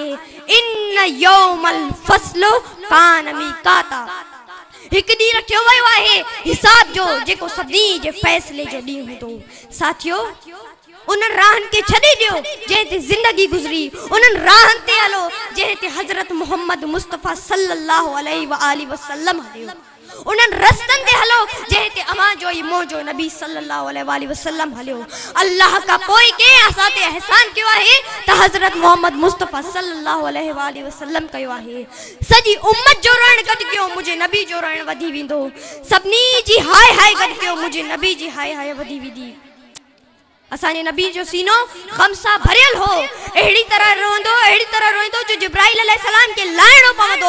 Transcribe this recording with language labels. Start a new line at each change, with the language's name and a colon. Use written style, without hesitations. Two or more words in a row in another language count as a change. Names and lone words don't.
Arabic: إن يوم الفصل كان ميقاتا,
Sindhi: हिकु ॾींहुं रखियो वियो आहे हिसाब जो जेको सभिनी जे फ़ैसिले जो ॾींहुं हूंदो। साथियो, उन्हनि राहनि खे छॾे ॾियो जंहिं ते ज़िंदगी गुज़री, उन्हनि राहनि ते हलो जंहिं ते हज़रत मोहम्मद मुस्तफ़ा
Arabic: صلى الله عليه وآله وسلم
Sindhi: हलियो। उन्हनि रस्तनि ते हलो जंहिं ते अवां जो ई मोजो नबी
Arabic: صلى الله عليه وآله وسلم
Sindhi: हलियो। अल्लाह खां पोइ कंहिं असां ते एहसान कयो आहे त हज़रत मोहम्मद मुस्तफ़ा
Arabic: صلى الله عليه وآله وسلم
Sindhi: कयो आहे। सॼी उम्मत जो रोइण गॾु कयो, मुंहिंजे नबी जो रोइण वधी वेंदो। सभिनी जी हाय हाय गॾु कयो, मुंहिंजे नबी जी हाय हाय वधी वेंदी। असांजे नबी जो सीनो ग़म सां भरियल हो, अहिड़ी तरह रोईंदो जो जिब्राइल अलैहिस्सलाम खे लाइणो पवंदो।